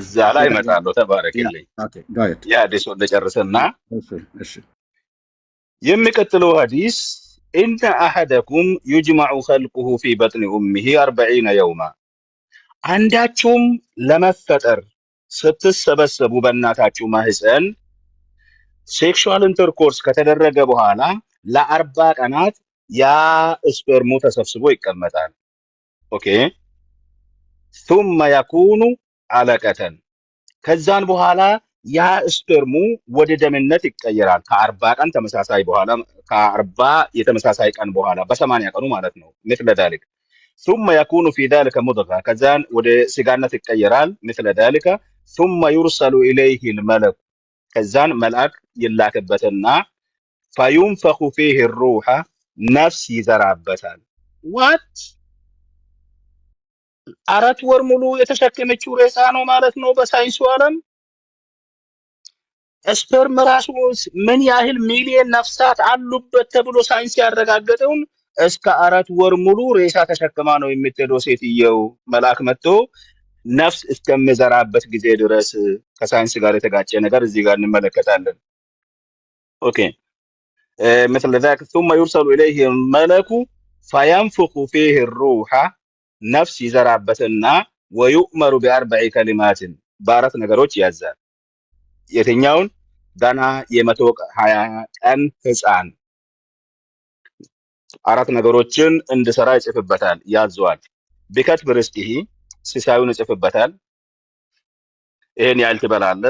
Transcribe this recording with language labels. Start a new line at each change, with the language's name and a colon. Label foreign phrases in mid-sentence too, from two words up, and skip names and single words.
Amharic: እዛ ላይ እመጣለሁ። ተባረክልኝ። የሐዲሱን ልጨርስና የሚቀጥለው ሐዲስ
Arabic: إن أحدكم يجمع خلقه في بطن أمه 40 يوما፣
Amharic: አንዳችሁም ለመፈጠር ስትሰበሰቡ በእናታችሁ ማህፀን
English: sexual intercourse
Amharic: ከተደረገ በኋላ ለ40 ቀናት ያ ስፐርሙ ተሰብስቦ ይቀመጣል። ኦኬ
Arabic: ثم يكون علقة፣
Amharic: ከዛን በኋላ ያ ስፐርሙ ወደ ደምነት ይቀየራል። ከ40 ቀን ተመሳሳይ በኋላ ከ40 የተመሳሳይ ቀን በኋላ በ80 ቀኑ ማለት ነው።
Arabic: مثل ذلك ثم يكون في ذلك مضغة፣
Amharic: ከዛን ወደ ስጋነት ይቀየራል።
Arabic: مثل ذلك ثم يرسل إليه الملك፣
Amharic: ከዛን መልአክ ይላክበትና
Arabic: فينفخ فيه الروح،
Amharic: ነፍስ ይዘራበታል። ዋት 4 ወር ሙሉ የተሸከመችው ሬሳ ነው ማለት ነው። በሳይንሱ ዓለም ስፐርም ራሱ ምን ያህል ሚሊዮን ነፍሳት አሉበት ተብሎ ሳይንስ ያረጋገጠውን እስከ 4 ወር ሙሉ ሬሳ ተሸክማ ነው የምትሄደው ሴትየው። መልአክ መጥቶ ነፍስ እስከሚዘራበት ጊዜ ድረስ ከሳይንስ ጋር የተጋጨ ነገር እዚህ ጋር እንመለከታለን። ኦኬ
Arabic: مثل ذلك ثم يرسل إليه الملك فينفخ فيه الروح،
Amharic: ነፍስ ይዘራበትና
Arabic: ويؤمر ب4 كلمات،
Amharic: በአራት ነገሮች ያዛል። የትኛውን? ገና የ120 ቀን ህፃን 4 ነገሮችን እንድሰራ ይጽፍበታል፣ ያዘዋል።
Arabic: بكتب رزقه፣
Amharic: ሲሳዩን ይጽፍበታል። ይሄን ያህል ትበላለህ፣